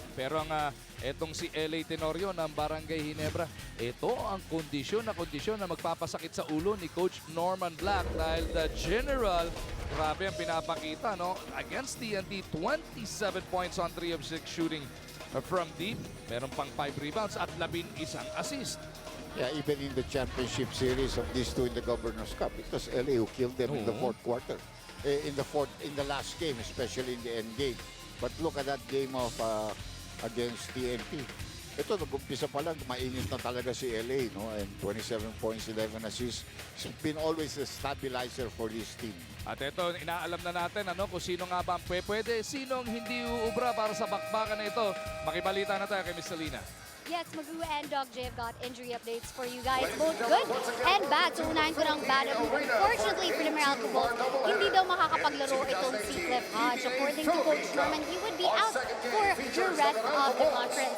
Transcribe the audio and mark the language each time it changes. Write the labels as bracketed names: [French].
[Filipino] Pero ang etong si LA Tenorio ng Barangay Ginebra, ito ang kondisyon na magpapasakit sa ulo ni Coach Norman Black dahil the General, grabe ang pinapakita, no? [English] Against TNT, 27 points on 3 of 6 shooting from deep. [Filipino] Meron pang 5 rebounds at 11 assist. [English] Yeah, even in the championship series of these two in the Governor's Cup, it was LA who killed them in the fourth quarter. In the last game, especially in the end game. But look at that game of against TNT. [Filipino] Ito, nag-umpisa pa lang, mainit na talaga si LA, no? [English] And 27 points, 11 assists. It's been always a stabilizer for this team. [Filipino] At ito, inaalam na natin kung sino nga ba ang pwede, sino ang hindi uubra para sa bakbakan na ito. Makibalita na tayo kay Miss Salina. [English] Yes, Magoo and Doc J have got injury updates for you guys, both good and bad. [Filipino] So unahin ko ng bad. [English] Unfortunately for the Meralco Bolts, [Filipino] hindi daw makakapaglaro itong si Cliff Hodge. [English] According to Coach Norman, he would be out for the rest of the conference.